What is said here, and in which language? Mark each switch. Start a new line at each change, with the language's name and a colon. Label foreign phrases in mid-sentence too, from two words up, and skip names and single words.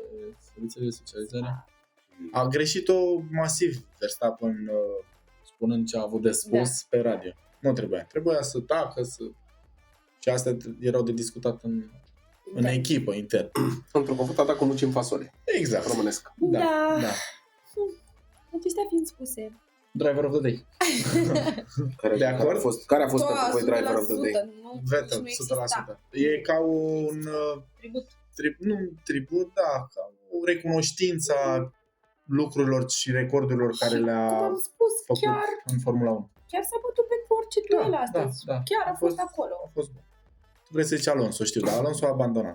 Romanian: serviciile de socializare. A greșit-o masiv Verstappen spunând ce a avut de spus pe radio. Nu trebuia să tacă, și astea erau de discutat în echipă, intern. Într-o confrunt atac cu nuci în fasole. Exact. Românesc. Da. Acestea fiind spuse.
English: Driver of the Day.
Romanian: De acord? Care a fost pentru voi
English: Driver of the Day?
Romanian: Vettel, 100%. E ca un tribut, da, ca o recunoștință a lucrurilor și recordurilor care le-a făcut în Formula 1. Chiar s-a bătut pentru orice duel astăzi. Da. Chiar a fost acolo. A fost bun. Tu vrei să zici Alonso, știu, dar Alonso a abandonat.